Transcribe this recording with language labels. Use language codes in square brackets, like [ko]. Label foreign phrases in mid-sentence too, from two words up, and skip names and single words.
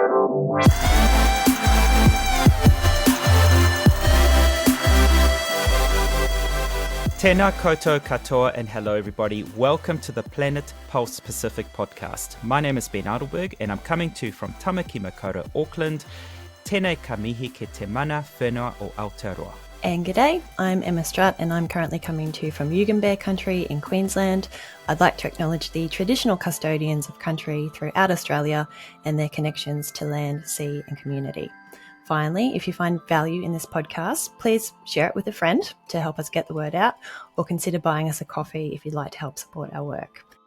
[mi] Tēnā koutou katoa [en] and hello everybody. Welcome to the Planet Pulse Pacific podcast. My name is Ben Adelberg and I'm coming to you from Tamaki Makaurau, Auckland. [mi] Tēnei ka mihi ke te mana whenua o Aotearoa. [en] And g'day, I'm Emma Strutt and I'm currently coming to you from Yugambeh country in Queensland. I'd like to acknowledge the traditional custodians of country throughout Australia and their connections to land, sea and community. Finally, if you find value in this podcast, please share it with a friend to help us get the word out, or consider buying us a coffee if you'd like to help support our work.